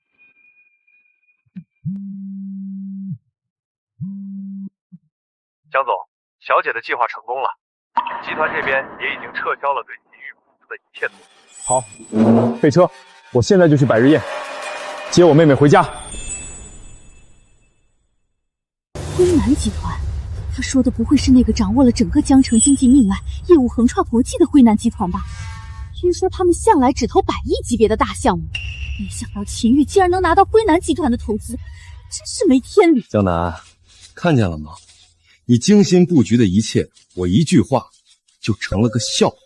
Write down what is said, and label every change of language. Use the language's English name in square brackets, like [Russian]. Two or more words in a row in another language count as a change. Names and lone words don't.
[Chinese] 江總， 小姐的計劃成功了，集團這邊也已經撤銷了對秦玉公司的一切投資。好，备車，我現在就去百日宴，接我妹妹回家。辉南集团，他说的不会是那个掌握了整个江城经济命脉、业務橫跨國際的辉南集團吧？聽說他們向來只投100億級別的大項目，沒想到秦玉竟然能拿到輝南集團的投資，真是沒天理。江南，看見了嗎？你精心布局的一切，我一句話就成了個笑話。